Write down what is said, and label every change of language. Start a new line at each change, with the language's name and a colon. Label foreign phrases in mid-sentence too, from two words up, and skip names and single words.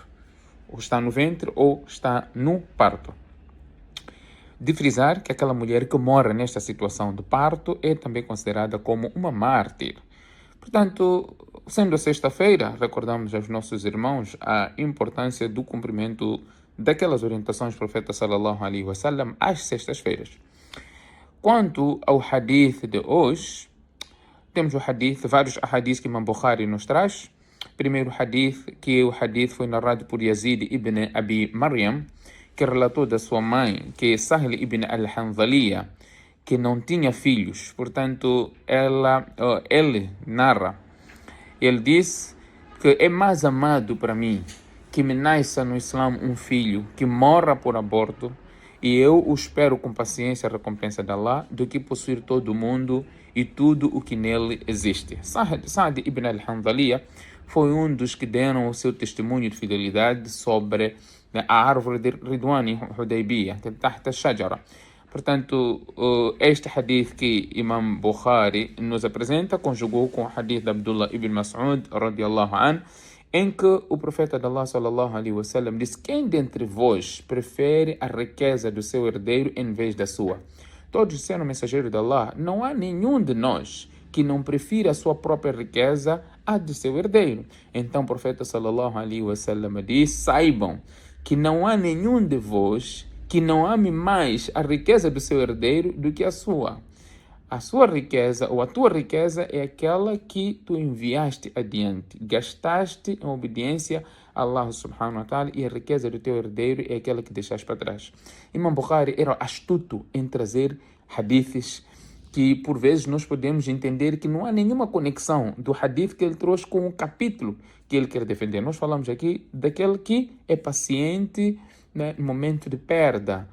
Portuguese: Ou está no ventre ou está no parto. De frisar que aquela mulher que morre nesta situação de parto é também considerada como uma mártir. Portanto, sendo sexta-feira, recordamos aos nossos irmãos a importância do cumprimento daquelas orientações do profeta
Arabic: صلى الله عليه وسلم
Portuguese: às sextas-feiras. Quanto ao hadith de hoje, temos vários hadiths que Imam Bukhari nos traz. Primeiro hadith, que o hadith foi narrado por Yazid ibn Abi Maryam, que relatou da sua mãe, que é Sahl ibn al-Hanzaliya, que não tinha filhos. Portanto, ele narra, ele diz que é mais amado para mim que me nasça no Islã um filho que morra por aborto e eu o espero com paciência a recompensa de Allah, do que possuir todo o mundo e tudo o que nele existe. Sa'd ibn al-Hanzaliya foi um dos que deram o seu testemunho de fidelidade sobre a árvore de Ridwan Hudaybiyah,
Arabic: تحت شجرة.
Portuguese: Portanto, este hadith que Imam Bukhari nos apresenta conjugou com o hadith de Abdullah ibn Mas'ud
Arabic: رضي الله عنه,
Portuguese: em que o profeta de Allah
Arabic: صلى الله عليه وسلم
Portuguese: disse: quem dentre vós prefere a riqueza do seu herdeiro em vez da sua? Todos disseram: mensageiro de Allah, não há nenhum de nós que não prefira a sua própria riqueza à de seu herdeiro. Então o profeta
Arabic: صلى الله عليه وسلم
Portuguese: disse: saibam que não há nenhum de vós que não ame mais a riqueza do seu herdeiro do que a sua. A sua riqueza ou a tua riqueza é aquela que tu enviaste adiante, gastaste em obediência a Allah
Arabic: سبحانه وتعالى,
Portuguese: e a riqueza do teu herdeiro é aquela que deixaste para trás. Imam Bukhari era astuto em trazer hadiths que por vezes nós podemos entender que não há nenhuma conexão do hadith que ele trouxe com o capítulo que ele quer defender. Nós falamos aqui daquele que é paciente, né, no momento de perda.